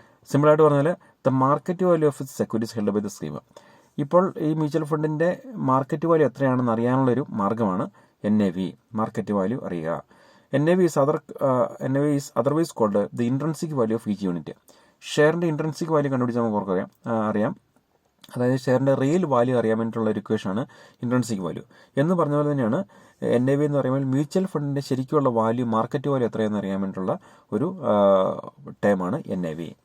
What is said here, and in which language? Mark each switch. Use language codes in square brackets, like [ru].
[ml] സിമ്പിളായിട്ട് പറഞ്ഞാൽ [en] The market value of securities held by the scheme. [ml] ഇപ്പോൾ ഈ മ്യൂച്വൽ ഫണ്ടിൻ്റെ മാർക്കറ്റ് വാല്യൂ എത്രയാണെന്ന് അറിയാനുള്ളൊരു മാർഗ്ഗമാണ് NAV, മാർക്കറ്റ് വാല്യൂ അറിയുക. [en] NAV is otherwise called the intrinsic value of each unit. [ml] ഷെയറിൻ്റെ intrinsic value കണ്ടുപിടിച്ച് നമുക്ക് അറിയാം. അതായത് ഷെയറിൻ്റെ റിയൽ വാല്യൂ അറിയാൻ വേണ്ടിയിട്ടുള്ള ഒരു ഇക്വേഷനാണ് ഇൻട്രൻസിക് വാല്യൂ. എന്ന് പറഞ്ഞ പോലെ തന്നെയാണ് NAV എന്ന് പറയുമ്പോൾ മ്യൂച്വൽ ഫണ്ടിൻ്റെ ശരിക്കുള്ള വാല്യൂ, മാർക്കറ്റ് വാല്യൂ എത്രയെന്ന് അറിയാൻ വേണ്ടിയിട്ടുള്ള ഒരു ടേമാണ് NAV.